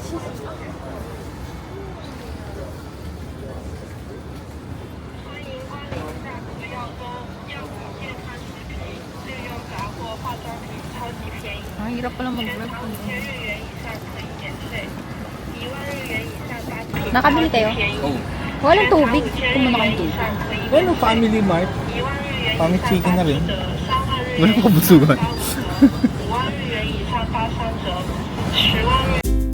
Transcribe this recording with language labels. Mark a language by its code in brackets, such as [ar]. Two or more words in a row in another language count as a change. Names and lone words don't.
[zh] 欢迎光临大国药妆药品健康食品日用杂货化妆品超级便宜。 [tl] ang hirap pala [zh] 全 [tl] mag-work. [zh] 场5000日元以上可以免税，1万日元以上8折。 [tl] Nakabili kayo? Oh. Walang tubig. Kumuha ka ng tubig. Ano, family mart? [zh] 1万日元以 [tl] Pang [zh] 上 [tl] chicken na rin. [zh] 8折，3万日 [tl] Wala [zh] 元以 [tl] pa busugan. [zh] 上85折，5万日元以上83折，10万日。